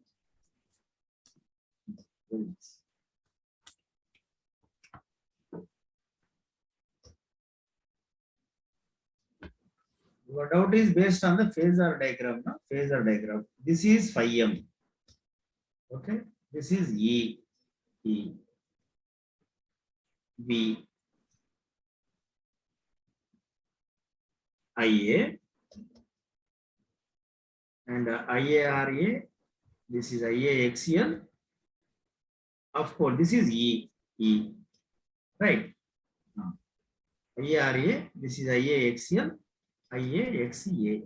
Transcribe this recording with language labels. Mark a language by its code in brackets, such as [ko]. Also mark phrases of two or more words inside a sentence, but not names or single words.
[en] Your doubt is based on the phasor diagram. No? Phasor diagram. This is phi M. Okay. This is E. V. IA. And IARA. This is IAXL. Of course, this is E. Right. IARA. This is IAXL. IAXA.